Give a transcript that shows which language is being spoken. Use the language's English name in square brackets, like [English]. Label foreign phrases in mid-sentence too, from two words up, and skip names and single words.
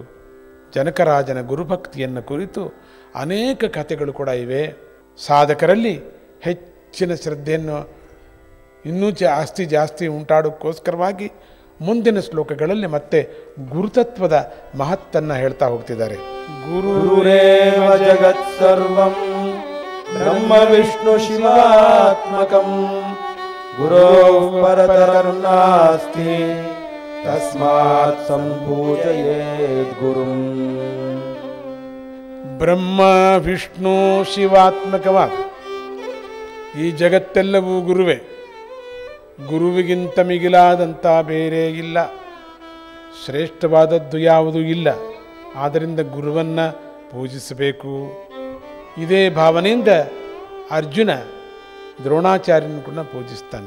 [Kannada] ಜನಕರಾಜನ ಗುರುಭಕ್ತಿಯನ್ನು ಕುರಿತು ಅನೇಕ ಕಥೆಗಳು ಕೂಡ ಇವೆ. ಸಾಧಕರಲ್ಲಿ ಹೆಚ್ಚಿನ ಶ್ರದ್ಧೆಯನ್ನು ಇನ್ನೂ ಜಾಸ್ತಿ ಉಂಟಾಡೋಕ್ಕೋಸ್ಕರವಾಗಿ ಮುಂದಿನ ಶ್ಲೋಕಗಳಲ್ಲಿ ಮತ್ತೆ ಗುರುತತ್ವದ ಮಹತ್ತನ್ನು ಹೇಳ್ತಾ ಹೋಗ್ತಿದ್ದಾರೆ. [Sanskrit] ಗುರುರೇವ ಜಗತ್ ಸರ್ವಂ ಬ್ರಹ್ಮ ವಿಷ್ಣು ಶಿವಾತ್ಮಕಂ ಗುರೋಃ ಪರತರಂ ನಾಸ್ತಿ ತಸ್ಮಾತ್ ಸಂಪೂಜಯೇತ್ ಗುರುಂ. [Kannada] ಬ್ರಹ್ಮ ವಿಷ್ಣು ಶಿವಾತ್ಮಕವಾದ ಈ ಜಗತ್ತೆಲ್ಲವೂ ಗುರುವೇ. ಗುರುವಿಗಿಂತ ಮಿಗಿಲಾದಂಥ ಬೇರೆ ಇಲ್ಲ, ಶ್ರೇಷ್ಠವಾದದ್ದು ಯಾವುದೂ ಇಲ್ಲ. ಆದ್ದರಿಂದ ಗುರುವನ್ನು ಪೂಜಿಸಬೇಕು. ಇದೇ ಭಾವನೆಯಿಂದ ಅರ್ಜುನ ದ್ರೋಣಾಚಾರ್ಯನ ಕೂಡ ಪೂಜಿಸ್ತಾನೆ.